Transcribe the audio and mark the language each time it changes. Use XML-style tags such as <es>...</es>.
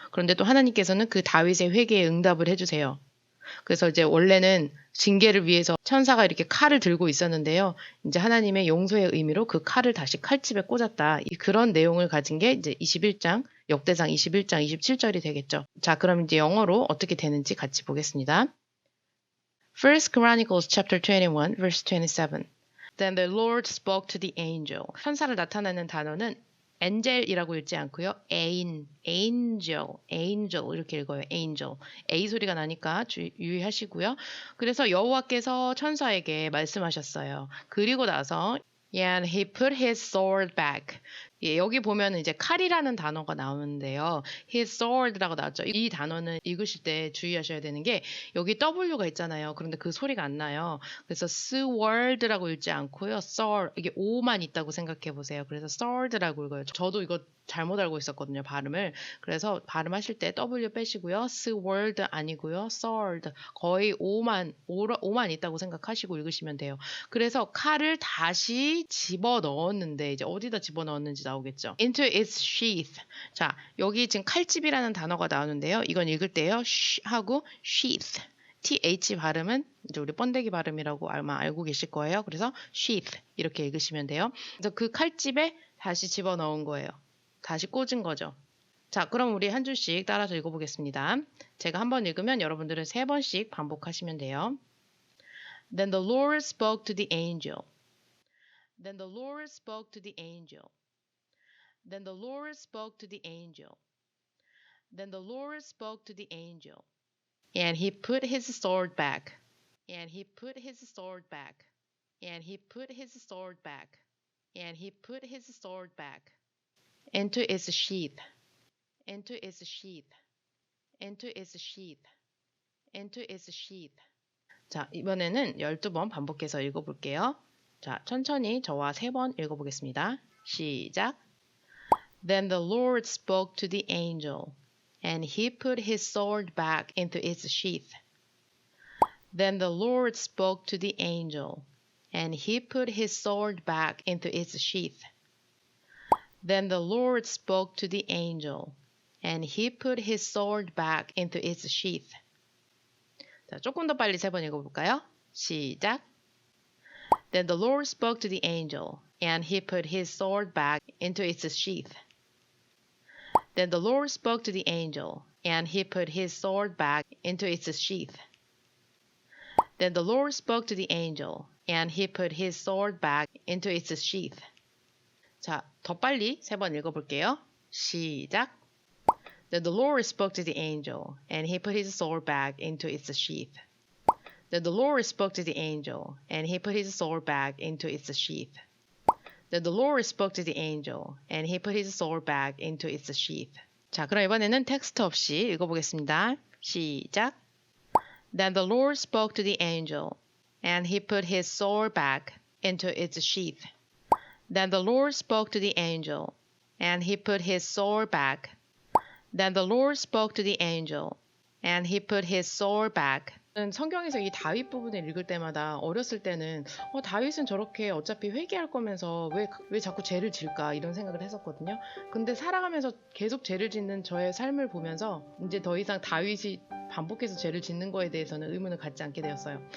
<ko>그런데 또 하나님께서는 그 다윗의 회개에 응답을 해주세요. 그래서 이제 원래는 징계를 위해서 천사가 이렇게 칼을 들고 있었는데요. 이제 하나님의 용서의 의미로 그 칼을 다시 칼집에 꽂았다. 그런 내용을 가진 게 이제 21장, 역대상 21장 27절이 되겠죠. 자, 그럼 이제 영어로 어떻게 되는지 같이 보겠습니다.</ko> <en>First Chronicles chapter 21 verse 27. Then the Lord spoke to the angel.</en> <ko>천사를 나타내는 단어는 angel이라고 읽지 않고요. angel 이렇게 읽어요. angel. A 소리가 나니까 유의하시고요. 그래서 여호와께서 천사에게 말씀하셨어요. 그리고 나서</ko> <en>And he put his sword back.</en> <ko>예, 여기 보면 이제 칼이라는 단어가 나오는데요.</ko> <en>his sword</en> <ko>라고 나왔죠. 이 단어는 읽으실 때 주의하셔야 되는 게 여기 W가 있잖아요. 그런데 그 소리가 안 나요. 그래서 sword라고 읽지 않고요. sword 이게 O만 있다고 생각해 보세요. 그래서 sword라고 읽어요. 저도 이거 잘못 알고 있었거든요. 발음을. 그래서 발음하실 때 W 빼시고요. sword 아니고요. sword 거의 O만 있다고 생각하시고 읽으시면 돼요. 그래서 칼을 다시 집어 넣었는데 이제 어디다 집어 넣었는지 나오겠죠.</ko> <en>into its sheath.</en> <ko>자, 여기 지금 칼집이라는 단어가 나오는데요. 이건 읽을 때요. 하고 sheath. th 발음은 이제 우리 번데기 발음이라고 아마 알고 계실 거예요. 그래서 sheath 이렇게 읽으시면 돼요. 그래서 그 칼집에 다시 집어 넣은 거예요. 다시 꽂은 거죠. 자, 그럼 우리 한 줄씩 따라서 읽어보겠습니다. 제가 한 번 읽으면 여러분들은 3번씩 반복하시면 돼요.</ko> <en>Then the Lord spoke to the angel. Then the Lord spoke to the angel. Then the Lord spoke to the angel. Then the Lord spoke to the angel. And he put his sword back. And he put his sword back. And he put his sword back. And he put his sword back. Into its sheath. Into its sheath. Into its sheath. Into its sheath.</en> <ko>자, 이번에는 12번 반복해서 읽어볼게요. 자, 천천히 저와 3번 읽어보겠습니다. 시작.</ko> <en>Then the Lord spoke to the angel, and he put his sword back into its sheath. Then the Lord spoke to the angel, and he put his sword back into its sheath. Then the Lord spoke to the angel, and he put his sword back into its sheath.</en> <ko>자, 조금 더 빨리 3번 읽어볼까요? 시작.</ko> <en>Then the Lord spoke to the angel, and he put his sword back into its sheath. Then the Lord spoke to the angel, and he put his sword back into its sheath. Then the Lord spoke to the angel, and he put his sword back into its sheath.</en> <ko>자, 더 빨리 3번 읽어볼게요. 시작.</ko> <en>Then the Lord spoke to the angel, and he put his sword back into its sheath. Then the Lord spoke to the angel, and he put his sword back into its sheath. Then the Lord spoke to the angel, and he put his sword back into its sheath.</en> <ko>자, 그럼 이번에는 텍스트 없이 읽어보겠습니다. 시작.</ko> <en>Then the Lord spoke to the angel, and he put his sword back into its sheath. Then the Lord spoke to the angel, and he put his sword back. Then the Lord spoke to the angel, and he put his sword back.</en> <ko>성경에서 이 다윗 부분을 읽을 때마다 어렸을 때는 다윗은 저렇게 어차피 회개할 거면서 왜 자꾸 죄를 질까 이런 생각을 했었거든요. 근데 살아가면서 계속 죄를 짓는 저의 삶을 보면서 이제 더 이상 다윗이 반복해서 죄를 짓는 거에 대해서는 의문을 갖지 않게 되었어요.</ko>